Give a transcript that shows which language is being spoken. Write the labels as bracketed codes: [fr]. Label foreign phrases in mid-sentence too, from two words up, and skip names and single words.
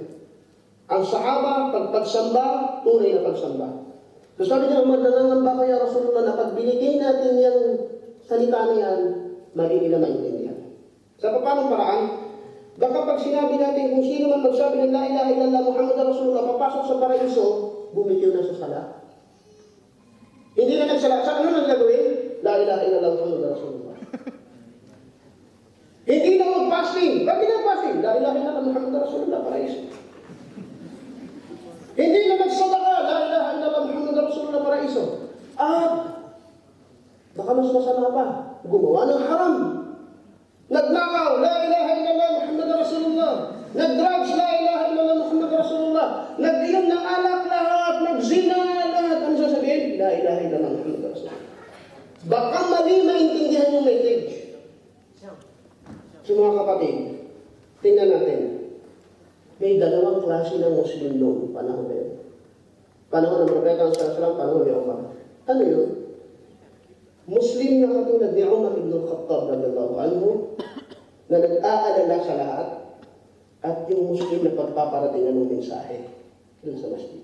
[tl] Ang sahaba, pagsamba, tunay na pagsamba. So sabi niya, Ahmad, nangangamba kaya Rasulullah na pag binigay natin yung salita na yan, mali nila maintindihan. Sa paanong paraan? Baka pag sinabi natin kung sino man magsabi ng [ar] لا إله إلا الله محمد رسول الله, [tl] papasok sa paraiso, bumitiw na sa sala. Hindi na nagsala. Sa ano nang gagawin? [ar] لا إله إلا الله محمد رسول الله. [tl] Hindi na mag-fasting. Bakit na fasting? [ar] لا إله إلا الله محمد رسول الله, [tl] paraiso. Hindi na nagsadaka. [ar] لا إله إلا الله محمد رسول الله, [tl] paraiso. At baka mas masama pa, gumawa ng haram. Nagnakaw, [ar] لا إله إلا الله محمد رسول الله. Nag-drugs, لا إله إلا الله محمد رسول الله. [tl] Nag-inom ng alak lahat, nag-zina lahat. Ano sasabihin? [ar] لا إله إلا الله محمد رسول الله. [tl] Baka mali maintindihan yung message. So mga kapatid, tingnan natin. May dalawang klase ng Muslim noong panahon na yun. Panahon ng Propeta Sallallahu panahon ni Umar. Ano yun? Muslim na katulad ni Umar Ibn Khattab [ar] رضي الله عنه [tl] na nag-aalala sa lahat at yung Muslim na pagpaparating ng mensahe dun sa Masjid.